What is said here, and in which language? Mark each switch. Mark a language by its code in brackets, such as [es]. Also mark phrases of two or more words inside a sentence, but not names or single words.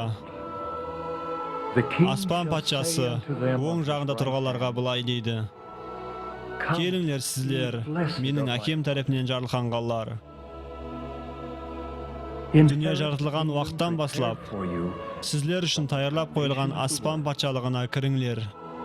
[en] the king [kaa] аспан [en] shall [kaa] патшасы [en] say unto them [kaa] оң [en] on his [kaa] жағында [en] right [kaa] тұрғаларға былай дейді: [en] Come, [kaa] Келіңдер сіздер, менің әкем тарапынан жарылқанғанлар. Дүние жаратылған уақыттан бастап, [en] for you [kaa] сіздер үшін таярлап қойылған аспан патшалығына кіріңлер.